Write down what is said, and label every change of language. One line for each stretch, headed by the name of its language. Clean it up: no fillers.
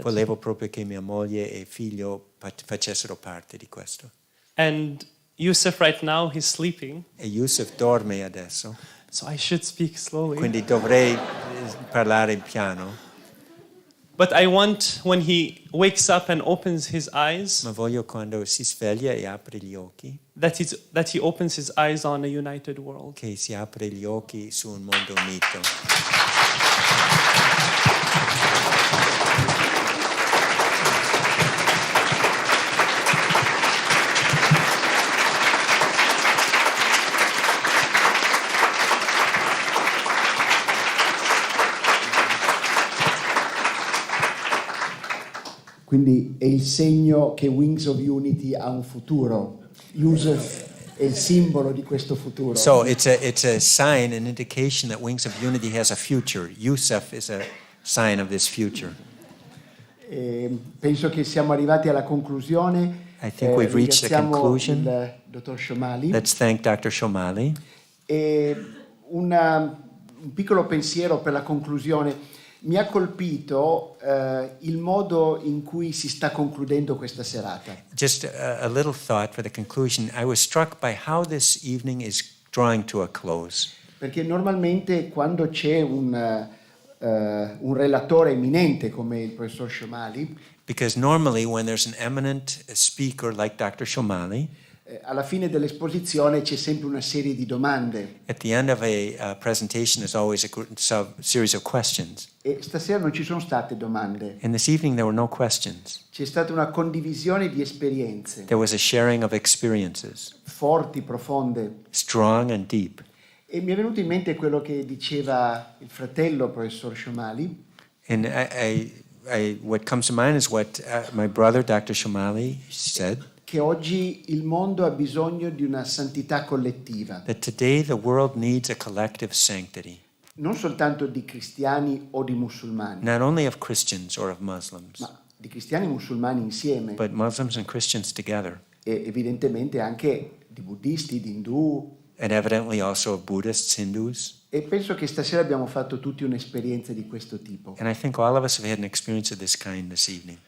Italian: volevo proprio che mia moglie e figlio facessero parte di questo.
English: And Yusuf right now, he's sleeping,
Italian: E Yusuf dorme adesso,
English: so I should speak slowly.
Italian: quindi dovrei parlare piano,
English: But I want when he wakes up and opens his eyes,
Italian: ma voglio quando si sveglia e apre gli occhi,
English: that he opens his eyes on a united world.
Italian: che si apre gli occhi su un mondo unito. Quindi è il segno che Wings of Unity ha un futuro. Yusuf è il simbolo di questo futuro.
English: So it's a sign, an indication that Wings of Unity has a future. Yusuf is a sign of this future.
Italian: Penso che siamo arrivati alla conclusione.
English: I think we've reached the conclusion.
Italian: Il dottor Shomali.
English: Let's thank Dr. Shomali.
Italian: E un piccolo pensiero per la conclusione. Mi ha colpito il modo in cui si sta concludendo questa serata.
English: Just a little thought for the conclusion. I was struck by how this evening is drawing to a close.
Italian: Perché normalmente quando c'è un relatore eminente come il professor Shomali,
English: Because normally when there's an eminent speaker like Dr. Shomali,
Italian: alla fine dell'esposizione c'è sempre una serie di domande.
English: at the end of a presentation there's always a series of questions.
Italian: E stasera non ci sono state domande.
English: And this evening there were no questions.
Italian: C'è stata una condivisione di esperienze
English: There was a sharing of experiences,
Italian: forti, profonde.
English: strong and deep.
Italian: E mi è venuto in mente quello che diceva il fratello professor Shomali,
English: And what comes to mind is what my brother, Dr. Shomali, said,
Italian: che oggi il mondo ha bisogno di una santità collettiva,
English: that today the world needs a collective sanctity,
Italian: non soltanto di cristiani o di musulmani,
English: not only of Christians or of Muslims,
Italian: ma di cristiani e musulmani insieme,
English: but Muslims and Christians together,
Italian: e evidentemente anche di buddisti, di indù.
English: and evidently also of Buddhists, Hindus.
Italian: E penso che stasera abbiamo fatto tutti un'esperienza di questo tipo.
English: And I think all of us have had an experience of this kind this evening.